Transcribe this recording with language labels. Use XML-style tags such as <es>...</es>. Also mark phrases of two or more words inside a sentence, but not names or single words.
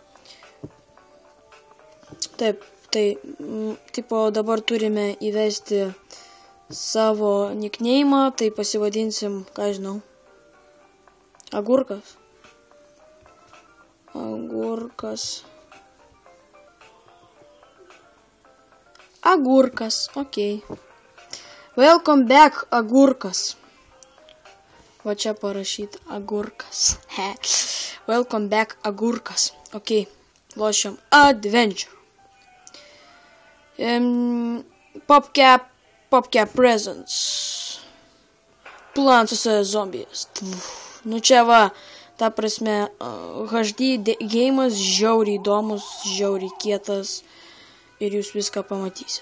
<lt>Taip, tipo dabar turime įvesti savo nickname'ą, tai pasivadinsim, ką žinau, Agurkas. Agurkas, okei.</lt> <en>Welcome back, Agurkas.</en> <lt>Va čia parašyti Agurkas.</lt> <en>Welcome back,</en> <lt>Agurkas. Okei, lošiam Adventure. PopCap Presents. Plants vs Zombies. Nu čia va. Ta prasme, HD geimas žiauriai įdomus, žiauriai kietas ir jūs viską pamatysit.</lt>